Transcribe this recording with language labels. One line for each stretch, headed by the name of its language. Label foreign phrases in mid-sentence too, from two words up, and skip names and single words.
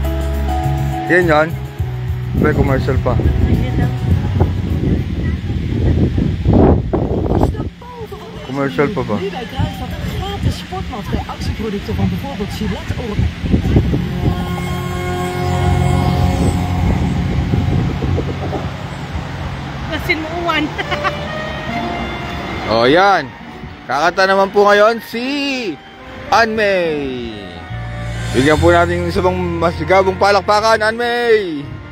Filipino: Yan yan. May commercial pa. Sige daw. Commercial pa ba?
Dutch: Nu bij Kruidvat een gratis sportmat bij actieproducten van bijvoorbeeld Gillette Oral. Lasin mo uwan.
Filipino: O yan. Kakanta naman po ngayon si Anmay. Bigyan po natin isa pang masigabong palakpakan, Anmay.